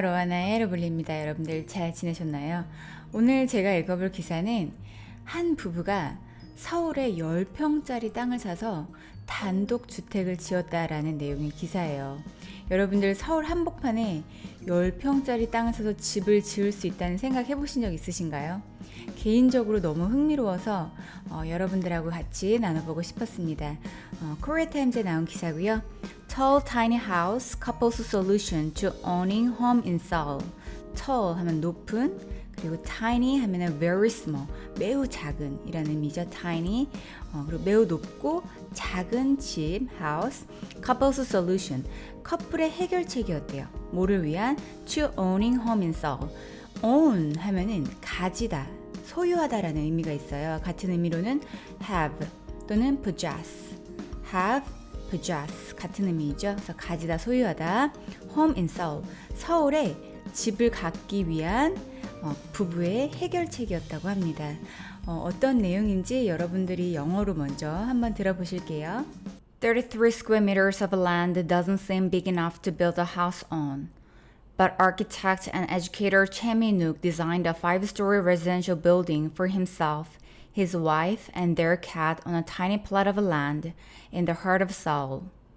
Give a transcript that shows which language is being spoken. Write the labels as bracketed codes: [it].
[ko] 로아나의 로블리입니다. 여러분들 잘 지내셨나요? 오늘 제가 읽어볼 기사는 한 부부가 서울에 10평짜리 땅을 사서 단독 주택을 지었다라는 내용의 기사예요. 여러분들 서울 한복판에 10평짜리 땅을 사서 집을 지을 수 있다는 생각 해보신 적 있으신가요? 개인적으로 너무 흥미로워서 여러분들하고 같이 나눠보고 싶었습니다. 코리아타임즈에 나온 기사고요. [en] Tall tiny house, couple's solution to owning home in Seoul. [ko] Tall 하면 높은, 그리고 tiny 하면 [en] very small, [ko] 매우 작은 이라는 의미죠. tiny, 그리고 매우 높고 작은 집, house. [en] Couple's solution, [ko] 커플의 해결책이었대요. 뭐를 위한? [en] To owning home in Seoul. [ko] own 하면은 가지다, 소유하다라는 의미가 있어요. 같은 의미로는 have 또는 possess, have, possess 같은 의미이죠. 그래서 가지다, 소유하다. [en] home in Seoul, [ko] 서울에 집을 갖기 위한 부부의 해결책이었다고 합니다. 어떤 내용인지 여러분들이 영어로 먼저 한번 들어보실게요. [en] 33 square meters of land doesn't seem big enough to build a house on. But architect and educator Choi Min-wook designed a 5-story residential building for himself, his wife, and their cat on a tiny plot of land in the heart of Seoul.